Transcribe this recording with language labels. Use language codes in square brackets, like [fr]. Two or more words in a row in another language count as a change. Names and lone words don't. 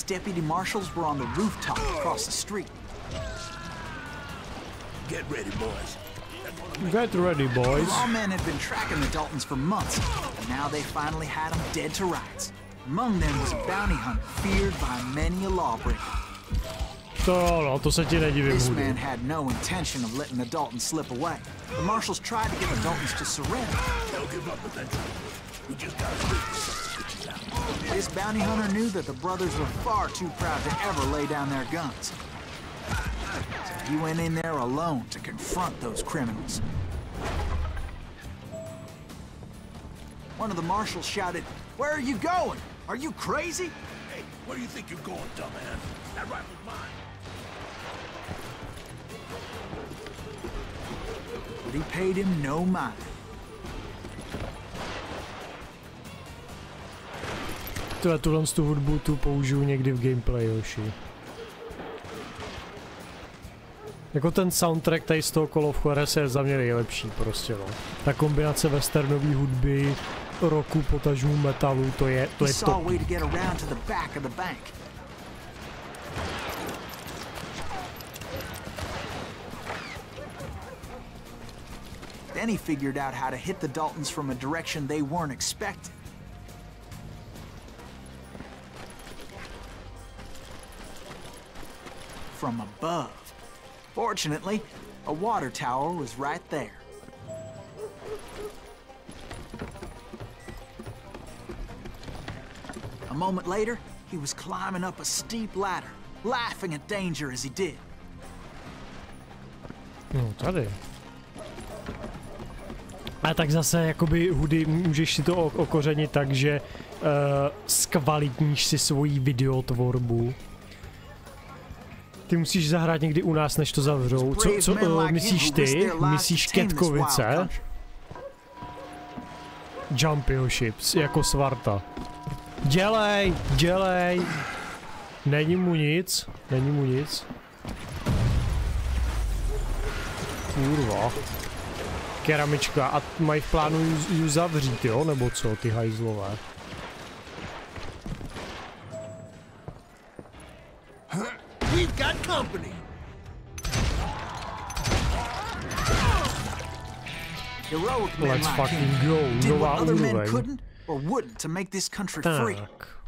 [en] deputy marshals were on the rooftop across the street. Get ready, boys. Get ready, boys. The lawmen had been tracking the Daltons for months, and now they finally had them dead to rights. Among them was a bounty hunter feared by many a lawbreaker. [cs] To se ti nedivím. [en] This man had no intention of letting the Daltons slip away. The marshals tried to get the Daltons to surrender. They'll give up eventually. We just gotta This bounty hunter knew that the brothers were far too proud to ever lay down their guns. So he went in there alone to confront those criminals. One of the marshals shouted, "Where are you going? Are you crazy?" Hey, where do you think you're going, dumbass? That rifle's mine. But he paid him no mind. [cs] Tuhle hudbu tu použiju někdy v gameplayi, hoši. Jako ten soundtrack tady z toho Call of Juarez je za mě nejlepší prostě, no. Ta kombinace westernové hudby, rocku, potažmu metalu, to je top. [en] Then he figured out how to hit the Daltons from a direction they weren't expecting. From above. Fortunately, a water tower was right there. A moment later, he was climbing up a steep ladder, laughing at danger as he did. [cs] No, tady. A tak zase, jakoby hudy, můžeš si to okořenit tak, že zkvalitníš si svoji videotvorbu. Ty musíš zahrát někdy u nás, než to zavřou. Co myslíš ty? Myslíš Ketkovice? [en] Jumpy ships, [cs] jako Svarta. Dělej! Není mu nic. Kurva. Keramička. A mají v plánu ju zavřít, jo? Nebo co, ty hajzlové? [en] We've got company. Let's fucking go. [cs] Nová úroveň. [en] Or wouldn't to make this country free. [cs] Tak.